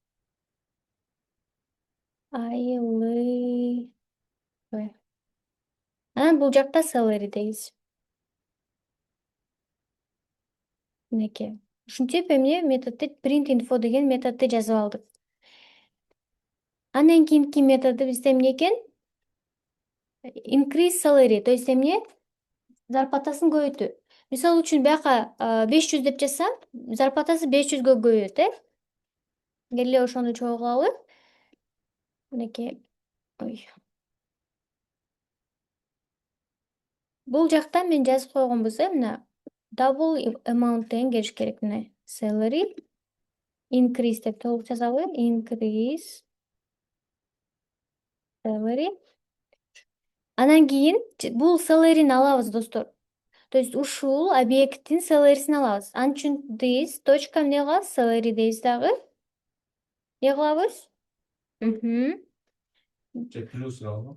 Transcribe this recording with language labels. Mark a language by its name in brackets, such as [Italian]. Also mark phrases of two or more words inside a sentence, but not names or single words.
[Kyrgyz] Айлыгы. Анан бул жакта salary дейбиз. Мынакей. Ушинтип эмне методду [English] print info [Kyrgyz] деген методду жазып алдык. Андан кийинки методу бизде эмне экен? [English] Increase salary, [Russian] то есть эмне? [Kyrgyz] Зарплатасын көбөйтүү. Мисалы үчүн бияка 500 деп жазсам, зарплатасы 500гө көбөйөт, э? Келе ошону чогуу кылалы. Мынакей. Ой. Бул жакта мен жазып койгонбуз, мына [English] double amount [Kyrgyz] деген келиш керек мына [English] salary increase [Kyrgyz] деп толук жазалы. [English] Increase salary. [Kyrgyz] Анан кийин бул salary'ни алабыз, достор. [Russian] То есть [Kyrgyz] ушул объекттин salary'син алабыз. Анын үчүн this точка эмне кылабыз? Salary дейбиз дагы. Эмне кылабыз? Же плюс алабы?